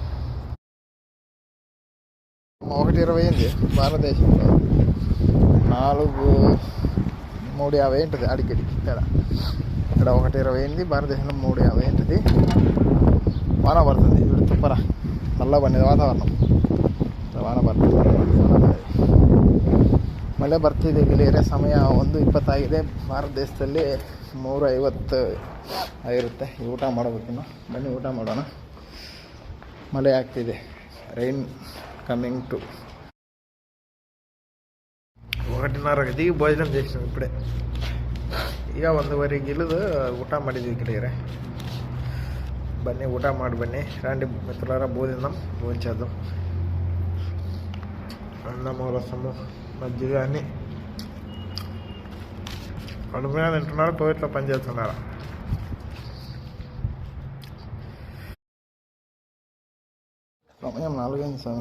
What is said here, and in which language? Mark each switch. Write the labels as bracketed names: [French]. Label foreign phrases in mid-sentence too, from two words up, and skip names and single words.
[Telugu] 1:20 అయింది భారతదేశంలో. 3:50 ఉంటుంది అడిగడి ఇక్కడ. 1:20 అయింది భారతదేశంలో, 3:50 ఉంటుంది. వాన పడుతుంది ఇప్పుడు తుప్పరా, చల్లగా పడినది వాతావరణం. [Kannada] ವಾನ ಬರ್ತದೆ. ಮಳೆ ಬರ್ತಿದೆ ಗೆಳೆಯರೆ. ಸಮಯ 1:20 ಆಗಿದೆ. ಭಾರತ ದೇಶದಲ್ಲಿ 3:50 ಆಗಿರುತ್ತೆ. ಊಟ ಮಾಡಬೇಕಿನ್ನು. ಬನ್ನಿ ಊಟ ಮಾಡೋಣ. ಮಳೆ ಆಗ್ತಿದೆ. [English] rain coming to. [Telugu] 1:30ಕ್ಕೆ దిగి భోజనం చేసినాం ఇప్పుడే. [Kannada] ಈಗ 1:15ಕ್ಕೆ ಇಳಿದು ಊಟ ಮಾಡಿದ್ವಿ ಗೆಳೆಯರೆ. ಬನ್ನಿ ಊಟ ಮಾಡಿ ಬನ್ನಿ. [Telugu] రండి మిత్రులారా, భోంచేద్దాం. అన్నము, రసము, మజ్జిగ అన్నీ కడుపు మీద తింటున్నారు, టోయిట్లో పనిచేస్తున్నారు. సమయం 4 అయింది స్వామి.